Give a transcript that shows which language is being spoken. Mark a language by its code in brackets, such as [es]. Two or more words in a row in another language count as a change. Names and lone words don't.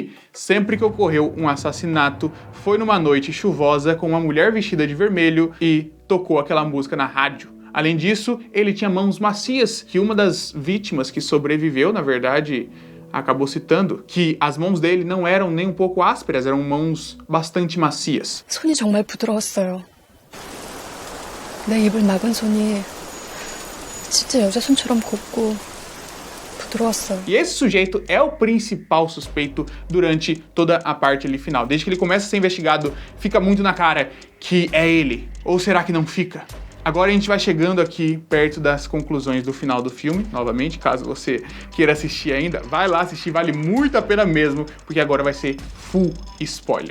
[pt] Sempre que ocorreu um assassinato, foi numa noite chuvosa com uma mulher vestida de vermelho e tocou aquela música na rádio. Além disso, ele tinha mãos macias, que uma das vítimas que sobreviveu, na verdade, acabou citando que as mãos dele não eram nem um pouco ásperas, eram mãos bastante macias. [ko] 손이 정말 부드러웠어요. 내 입을 막은 손이 진짜 여자 손처럼 곱고 [pt] E esse sujeito é o principal suspeito durante toda a parte ali final. Desde que ele começa a ser investigado, fica muito na cara que é ele. Ou será que não fica? Agora a gente vai chegando aqui perto das conclusões do final do filme. Novamente, caso você queira assistir ainda, vai lá assistir, vale muito a pena mesmo, porque agora vai ser [en] full spoiler.